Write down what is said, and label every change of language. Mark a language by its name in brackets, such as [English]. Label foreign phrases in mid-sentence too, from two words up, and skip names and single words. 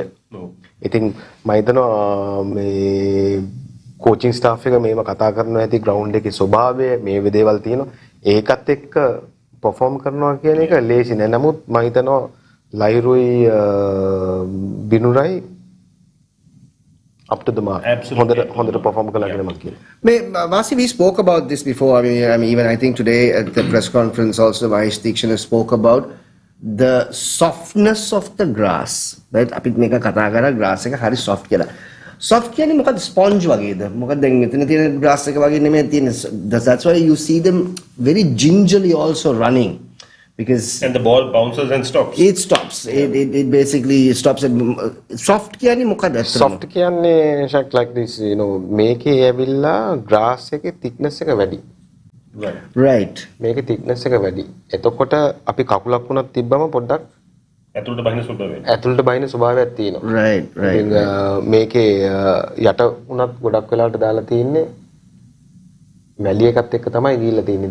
[Sinhala] ඉතින් මම හිතනවා මේ [English] coaching staff [Sinhala] එක මේව කතා කරනවා ඇති ග්‍රවුන්ඩ් එකේ ස්වභාවය මේ දේවල් තියෙනවා. ඒකත් එක්ක perform කරනවා කියන එක ලේසි නෑ. නමුත් මම හිතනවා ලයිරුයි බිනුරයි [English] up to the mark. [Sinhala] හොඳට perform කළා කියලා මම කියනවා. [English] Vasi, we spoke about this before. I mean, even I think today at the press conference also Mahesh Dikshana spoke about the softness of the grass. Right? [Sinhala] අපි මේක කතා කරා grass එක හරි soft කියලා. Soft කියන්නේ මොකද sponge වගේද? මොකද දැන් මෙතන තියෙන grass එක වගේ නෙමෙයි තියෙන. [English] That's why you see them very gingerly also running. Because and the ball bounces and stops. It stops. It basically stops. [Sinhala] Soft කියන්නේ මොකද? Soft කියන්නේ [English] like this, you know, [Sinhala] මේකේ ඇවිල්ලා grass එකේ thickness එක වැඩි. [English] Right. [Sinhala] මේකේ thickness එක වැඩි. එතකොට අපි කකුලක් වුණත් තිබ්බම පොඩ්ඩක් ඇතුළට බහින ස්වභාවයක්. ඇතුළට බහින ස්වභාවයක් තියෙනවා. [English] Right. [Sinhala] ඉතින් මේකේ යට උනත් ගොඩක් වෙලාවට දාලා තියෙන්නේ මැලි එකත් එක්ක තමයි ගිහිල්ලා තියෙන්නේ.